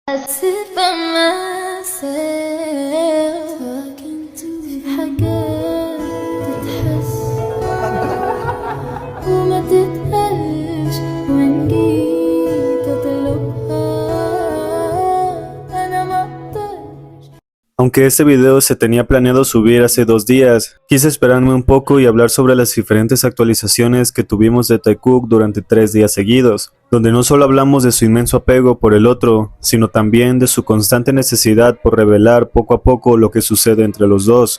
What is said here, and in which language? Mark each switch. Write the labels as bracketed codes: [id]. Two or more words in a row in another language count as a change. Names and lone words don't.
[en] sit by myself talking to [ar] في حاجات تتحس وما تتقالش وإن جيت أطلبها أنا ما أقدرش. [es] Aunque este video se tenía planeado subir hace 2 días, quise esperarme un poco y hablar sobre las diferentes actualizaciones que tuvimos de Taekook durante 3 días seguidos, donde no solo hablamos de su inmenso apego por el otro, sino también de su constante necesidad por revelar poco a poco lo que sucede entre los dos.